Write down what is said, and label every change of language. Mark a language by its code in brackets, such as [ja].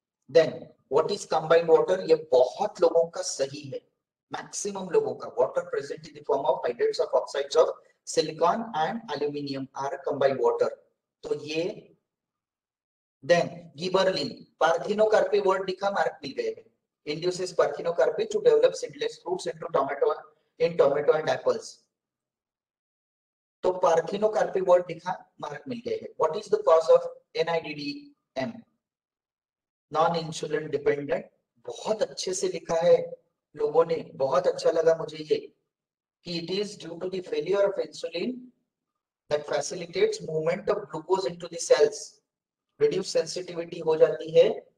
[en] then what is combined water, [hi] ये बहुत लोगों का सही है, मैक्सिमम लोगों का। [en] Water present in the form of hydrates of oxides of silicon and aluminium are combined water, तो ये। [hi] देन गिबरलिन, पार्थिनोकार्पी वर्ड लिखा, मार्क मिल गए हैं। [en] induces parthenocarpy to develop seedless fruits into tomato in tomato and apples, [hi] तो parthenocarpy word लिखा, mark मिल गए हैं। [en] what is the cause of NIDDM, non insulin dependent, [hi] बहुत अच्छे से लिखा है लोगों ने, बहुत अच्छा लगा मुझे ये, [en] कि it is due to the failure of insulin that facilitates movement of glucose into the cells, reduce sensitivity हो जाती है।